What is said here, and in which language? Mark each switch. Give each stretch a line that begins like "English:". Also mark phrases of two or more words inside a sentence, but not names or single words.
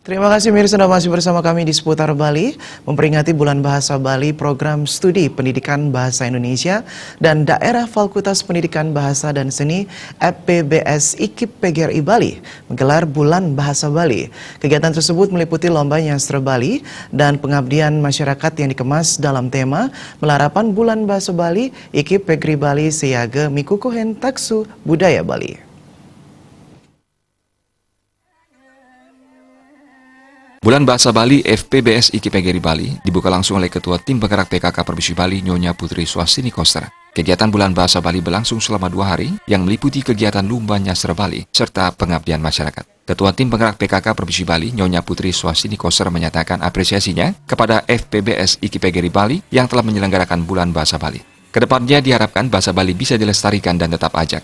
Indonesian: Terima kasih Mirsa, Anda masih bersama kami di Seputar Bali. Memperingati Bulan Bahasa Bali, Program Studi Pendidikan Bahasa Indonesia dan Daerah Fakultas Pendidikan Bahasa dan Seni FPBS IKIP PGRI Bali menggelar Bulan Bahasa Bali. Kegiatan tersebut meliputi lomba nyastra Bali dan pengabdian masyarakat yang dikemas dalam tema Melarapan Bulan Bahasa Bali, IKIP PGRI Bali Siaga Mikukuhen Taksu Budaya Bali. Bulan Bahasa Bali FPBS IKIP PGRI Bali dibuka langsung oleh Ketua Tim Penggerak PKK Provinsi Bali Nyonya Putri Swastini Koster. Kegiatan Bulan Bahasa Bali berlangsung selama 2 hari yang meliputi kegiatan Lomba Nyastra Bali serta pengabdian masyarakat. Ketua Tim Penggerak PKK Provinsi Bali Nyonya Putri Swastini Koster menyatakan apresiasinya kepada FPBS IKIP PGRI Bali yang telah menyelenggarakan Bulan Bahasa Bali. Kedepannya diharapkan bahasa Bali bisa dilestarikan dan tetap ajak.